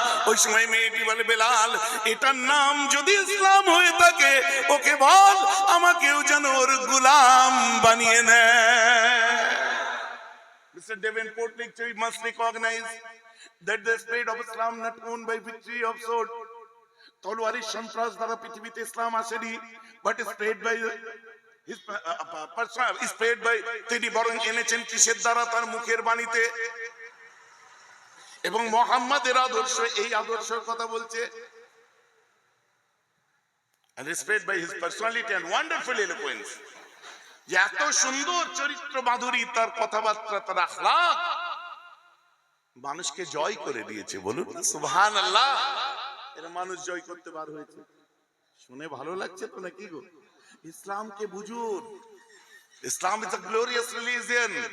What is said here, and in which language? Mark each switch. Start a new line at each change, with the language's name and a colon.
Bangla: ওই সময় মেয়েটি বলে বেলাল এটার নাম যদি ইসলাম হয়ে থাকে ওকে বল আমাকেও যেন ওর গোলাম বানিয়ে নেয়।
English: Mr. Davenport lecture, we must recognize that the spread of Islam not won by victory of sword.
Bangla: তলোয়ারের সন্ত্রাস দ্বারা পৃথিবীতে ইসলাম আসেনি,
English: but spread by his spread by,
Bangla: তিনি বরং এনেছেন কিসের দ্বারা? তার মুখের বাণীতে। এবং মুহাম্মাদের আদর্শ, এই আদর্শের কথা বলছে।
English: And spread by his personality and wonderful eloquence.
Bangla: যে এত সুন্দর চরিত্র মাধুরী, তার কথাবার্তা, তার আখলাক মানুষকে জয় করে দিয়েছে। বলুন সুবহানাল্লাহ। এরা মানুষ জয় করতে বার হয়েছে। শুনে ভালো লাগছে তো নাকি গো? ইসলামকে বুঝুন,
English: Islam is a glorious religion.